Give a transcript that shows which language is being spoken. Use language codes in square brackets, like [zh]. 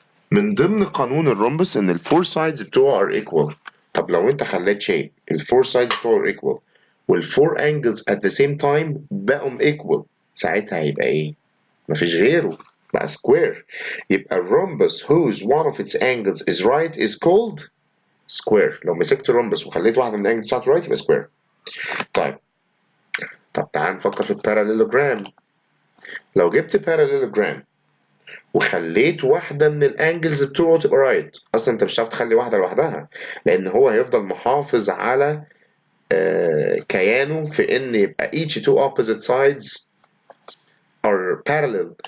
[ar] من ضمن قانون الرومبس ان الفور سايدز بتوعه [en] are equal. [ar] طب لو انت خليت شيء الفور سايدز بتوعه [en] are equal [ar] والفور انجلز [en] at the same time [ar] بقوا equal، ساعتها هيبقى ايه؟ مفيش غيره، بقى سكوير. يبقى الرومبس [en] whose one of its angles is right is called square. [ar] لو مسكت الرومبس وخليت واحدة من الانجلز بتاعته right يبقى سكوير. طب تعال نفكر في الباراليلوجرام. لو جبت باراليلوجرام وخليت واحدة من الانجلز بتوعه تبقى رايت، اصلا انت مش هتعرف تخلي واحدة لوحدها لان هو هيفضل محافظ على كيانه في ان يبقى [en] each two opposite sides are parallel.